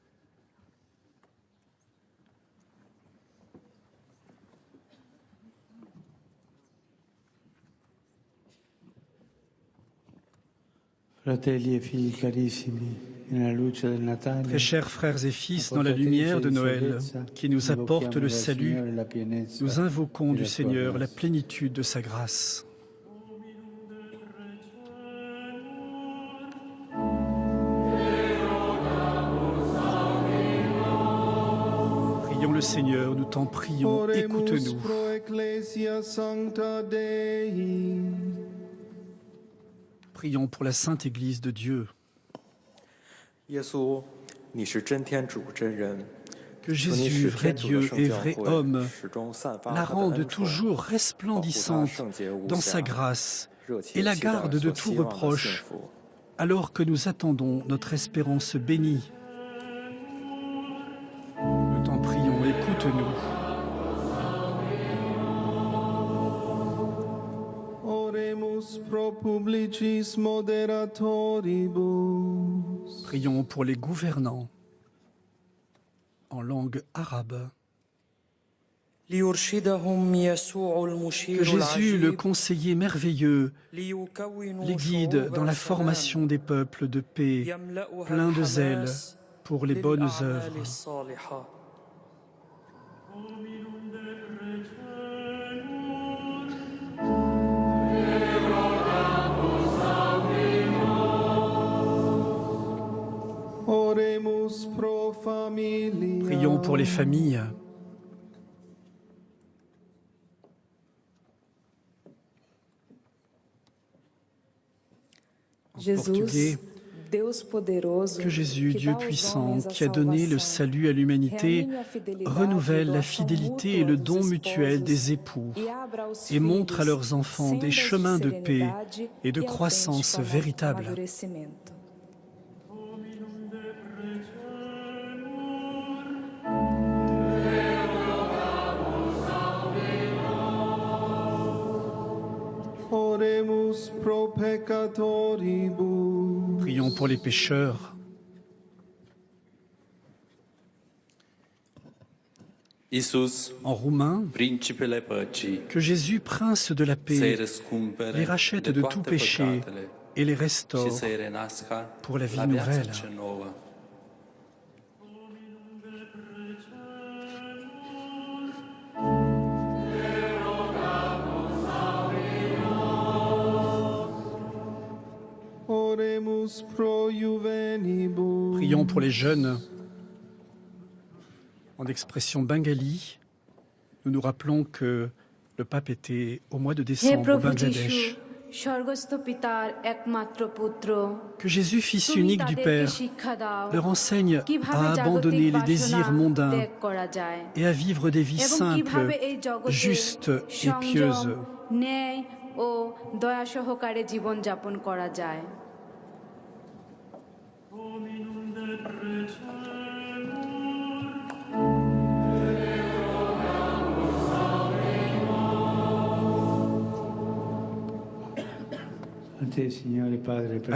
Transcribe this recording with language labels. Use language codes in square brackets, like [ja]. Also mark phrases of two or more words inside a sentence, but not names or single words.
[it] Fratelli e figli carissimi, nella luce del Natale, [fr] Très chers frères et fils, dans la lumière de Noël, qui nous apporte le salut, nous invoquons du Seigneur la plénitude de sa grâce. Prions le Seigneur, nous t'en prions, écoute-nous. [la] pro ecclesia sancta Dei. [fr] Prions pour la Sainte Église de Dieu. [zh] 耶稣，你是真天主真人， [fr] Que [zh] 求你 [fr] Jésus, [zh] 使 [fr] vrai [zh] 天主的 [fr] Dieu [zh] 圣 [fr] et [zh] 教 [fr] vrai [zh] 会 [fr] homme, [zh] 始终散发 [fr] la [zh] 他的 [fr] rende [zh] 恩宠， [fr] toujours [zh] 保护他 [fr] resplendissante [zh] 圣洁无 [fr] dans [zh] 瑕 [fr] sa grâce [zh] 热切 [fr] et la [zh] 期待 [fr] garde de [zh] 所 [fr] tout [zh] 希望的幸 [fr] reproche, [zh] 福。 [fr] alors que nous attendons notre espérance bénie. Nous t'en prions, écoute-nous. [la] Oremus pro publicis moderatoribus. [fr] Prions pour les gouvernants en langue arabe. Que Jésus, le conseiller merveilleux, les guide dans la formation des peuples de paix, plein de zèle pour les bonnes œuvres. [la] Oremus pro familia. [fr] Prions pour les familles. Portugais, que Jésus, Dieu puissant, qui a donné le salut à l'humanité, renouvelle la fidélité et le don mutuel des époux et montre à leurs enfants des chemins de paix et de croissance véritable. [la] Oremus pro peccatoribus. [fr] Prions pour les pécheurs. Iisus, En roumain, [ro] principele păcii, [fr] que Jésus, prince de la [ro] să-i [fr] paix, [ro] răscumpere [fr] les rachète de tout [ro] toate [fr] péché [ro] păcatele [fr] et les [ro] și [fr] restaure [ro] să-i renască [fr] pour la vie [ro] la viața [fr] nouvelle. [ro] cea nouă. [la] Oremus pro juvenibus. [fr] Prions pour les jeunes. En expression bengali, nous nous rappelons que le pape était au mois de [bn] হে [fr] décembre au [bn] প্রভু [fr] Bangladesh. [bn] যিশু স্বর্গস্থ পিতার একমাত্র পুত্র [fr] Que Jésus, Fils [bn] তুমি [fr] unique du [bn] তাদেরকে [fr] Père, [bn] শিক্ষা দাও [fr] leur enseigne [bn] কিভাবে [fr] à [bn] জাগতিক [fr] abandonner les [bn] বাসনা [fr] désirs mondains [bn] ত্যাগ করা যায় [fr] et à vivre des vies [bn] এবং [fr] simples, [bn] কিভাবে এই জগতে [fr] justes et [bn] সংযম, [fr] pieuses. [bn] ন্যায় ও দয়া সহকারে জীবন যাপন করা যায়। [fr] À